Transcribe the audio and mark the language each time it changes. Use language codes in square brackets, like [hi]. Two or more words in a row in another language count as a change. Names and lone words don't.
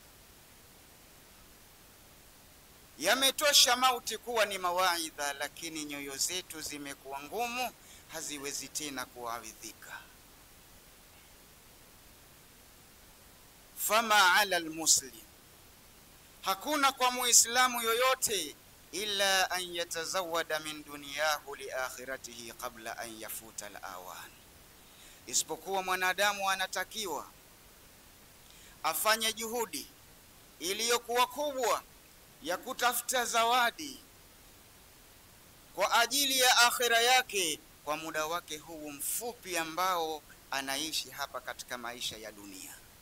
[sw] Yametosha mauti kuwa ni mawaidha, lakini nyoyo zetu zimekuwa ngumu, haziwezi tena kuaridhika. [ar] فما على المسلم, [sw] hakuna kwa muislamu yoyote [ar] إلا أن يتزود من دنياه لآخرته قبل أن يفوت الأوان, [sw] isipokuwa mwanadamu anatakiwa afanye juhudi iliyokuwa kubwa ya kutafuta zawadi kwa ajili ya akhira yake kwa muda wake huu mfupi ambao anaishi hapa katika maisha ya dunia.